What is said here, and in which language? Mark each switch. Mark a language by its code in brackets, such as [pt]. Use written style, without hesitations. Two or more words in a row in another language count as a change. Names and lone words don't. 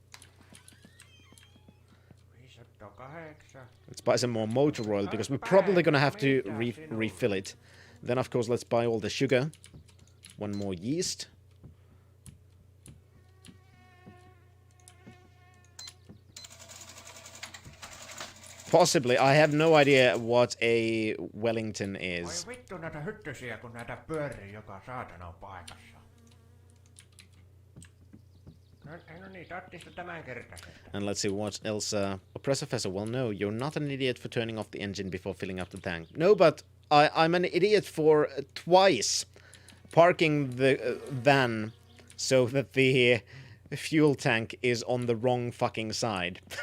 [en] Let's buy some more motor oil, because we're probably going to have to refill it. Then, of course, let's buy all the sugar. One more yeast. Possibly. I have no idea what a Wellington is. [fi] Vittu näitä hyttysiä, kun näitä pyörii joka saatanan paikassa. No niin, tattista tämänkertaisesti. [en] And let's see what else. Oppressor Fessor, well, no, you're not an idiot for turning off the engine before filling up the tank. No, but I'm an idiot for twice parking the van so that the fuel tank is on the wrong fucking side.